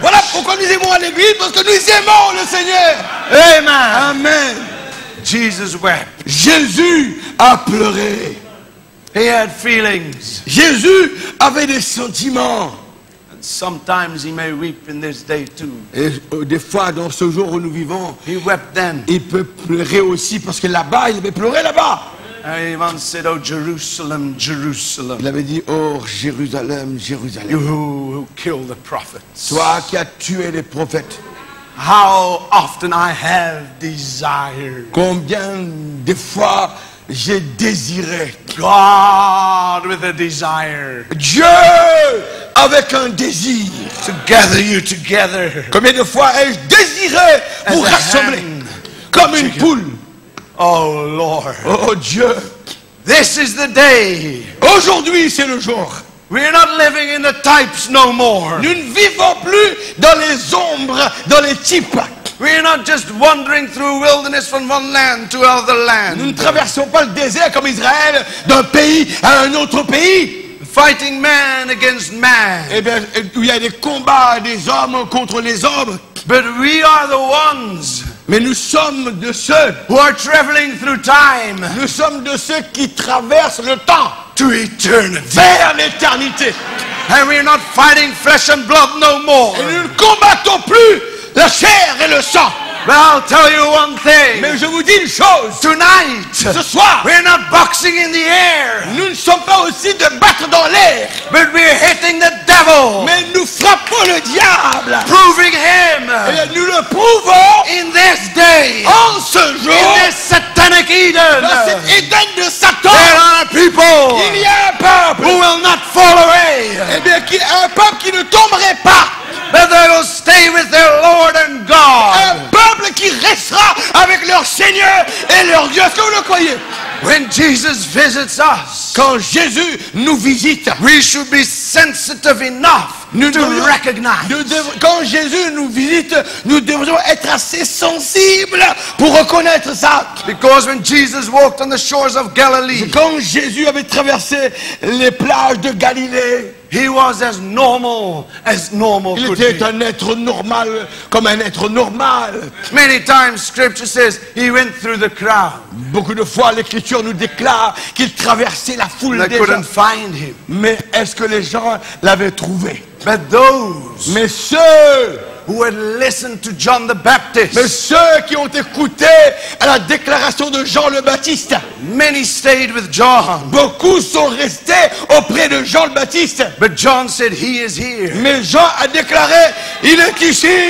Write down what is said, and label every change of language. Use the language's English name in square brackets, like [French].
[French] Voilà pourquoi nous aimons à l'église, parce que nous aimons le Seigneur. Amen. Amen. [English] Jesus wept. [French] Jésus a pleuré. [English] He had feelings. [French] Jésus avait des sentiments. [English] And sometimes he may weep in this day too. [French] Et des fois, dans ce jour où nous vivons, [English] He wept then. [French] il peut pleurer aussi, parce que là-bas, il avait pleuré là-bas. [English] And he once said, "Oh Jerusalem, Jerusalem, [French] Il avait dit, oh Jérusalem, [English] you [French] Jérusalem, [English] who killed the prophets. [French] toi qui as tué les prophètes, [English] How often I have desired [French] combien de fois j'ai désiré [English] God with a desire [French] Dieu avec un désir. [English] to gather you together [French] Combien de fois ai-je désiré vous [English] as a [French] rassembler [English] hen. [French] comme une poule. [English] Oh Lord, [French] Oh Dieu, [English] this is the day. [French] aujourd'hui c'est le jour. [English] We're not living in the types no more. [French] Nous ne vivons plus dans les ombres, dans les types. [English] We're not just wandering through wilderness from one land to another [French] Nous ne [English] land, [French] traversons pas le désert comme Israël d'un pays à un autre pays. [English] fighting man against man. [French] Eh bien, où il y a des combats des hommes contre les hommes. [English] But we are the ones [French] Mais nous sommes de ceux, [English] who are traveling through time [French] nous sommes de ceux qui traversent le temps [English] to eternity. [French] vers l'éternité. [English] And we're not fighting flesh and blood no more. [French] Et nous ne combattons plus la chair et le sang. [English] But I'll tell you one thing. [French] Mais je vous dis une chose, [English] Tonight, [French] ce soir, [English] we're not boxing in the air, [French] nous ne sommes pas aussi de battre dans l'air, [English] but we're hitting the devil, [French] mais nous frappons le diable. [English] proving him [French] Et nous le prouvons [English] in this day, [French] en ce jour, [English] in this satanic Eden. [French] dans cet Éden de Satan. [English] There are people [French] Il y a un peuple, [English] who will not fall away, [French] eh bien, un peuple qui ne tomberait pas, [English] but they will stay with their Lord and [French] un [English] God. [French] peuple qui restera avec leur Seigneur et leur Dieu. Est-ce que vous le croyez? [English] When Jesus visits us, [French] Quand Jésus nous visite, [English] we should be sensitive enough [French] nous [English] to [French] devrions- [English] recognize [French] quand Jésus nous visite, nous devrions être assez sensibles pour reconnaître ça. [English] because when Jesus walked on the shores of Galilee, [French] Quand Jésus avait traversé les plages de Galilée, [English] he was as normal [French] il [English] could [French] était [English] be. [French] un être normal, comme un être normal. [English] Many times scripture says he went through the crowd. [French] Beaucoup de fois, l'Écriture nous déclare qu'il traversait la foule [English] They [French] des gens. [English] couldn't find him. [French] Mais est-ce que les gens l'avaient trouvé? [English] But those [French] Mais ceux [English] who had listened to John the Baptist, [French] Mais ceux qui ont écouté à la déclaration de Jean le Baptiste, [English] many stayed with John. [French] beaucoup sont restés auprès de Jean le Baptiste. [English] But John said, he is here. [French] Mais Jean a déclaré, il est ici.